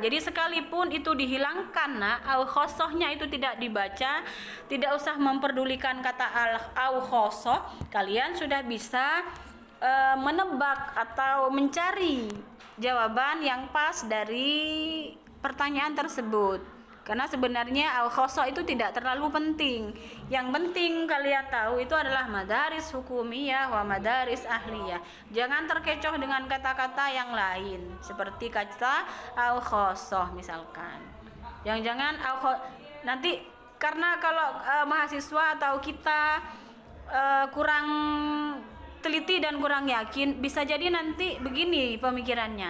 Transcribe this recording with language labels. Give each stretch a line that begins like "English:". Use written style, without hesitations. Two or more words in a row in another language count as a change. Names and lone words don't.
Indonesian: Jadi sekalipun itu dihilangkan, nah
Arabic: au khosohnya
Indonesian: itu tidak dibaca, tidak usah memperdulikan kata
Arabic: au khosoh,
Indonesian: kalian sudah bisa menebak atau mencari jawaban yang pas dari pertanyaan tersebut. Karena sebenarnya
Arabic: al khosoh
Indonesian: itu tidak terlalu penting. Yang penting kalian tahu itu adalah
Arabic: madaris hukumiyah wa madaris ahliyah.
Indonesian: Jangan terkecoh dengan kata-kata yang lain seperti kata
Arabic: al khosoh
Indonesian: misalkan. Jangan nanti karena kalau mahasiswa atau kita kurang teliti dan kurang yakin, bisa jadi nanti begini pemikirannya.